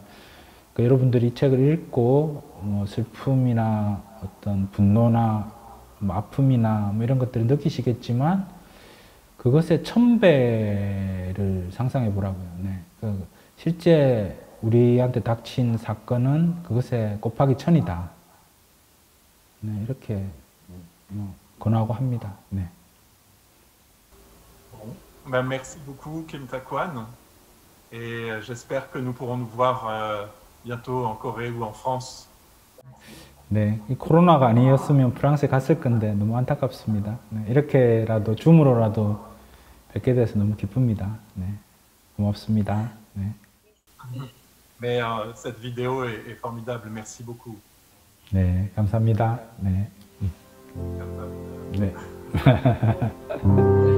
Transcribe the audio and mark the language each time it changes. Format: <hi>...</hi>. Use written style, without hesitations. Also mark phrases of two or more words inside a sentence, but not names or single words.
<ko>그러니까 여러분들이 이 책을 읽고 뭐 슬픔이나 어떤 분노나 뭐 아픔이나 뭐 이런 것들을 느끼시겠지만 그것의 1000배를 상상해 보라고요. 네. 실제 우리한테 닥친 사건은 그것에 곱하기 1000이다. 네, 이렇게 권하고 합니다. 네.</ko> <fr>Ben, merci beaucoup, Kim Tak-hwan. Et j'espère que nous pourrons nous voir bientôt en Corée ou en France.</fr> <ko>네, 이 코로나가 아니었으면 프랑스에 갔을 건데 너무 안타깝습니다. 네, 이렇게라도 줌으로라도 뵙게 돼서 너무 기쁩니다. 네, 고맙습니다. 네.</ko> <fr>Mais cette vidéo est formidable. Merci beaucoup.</fr> <ko>네, 감사합니다. 네. 감사합니다. 네.</ko>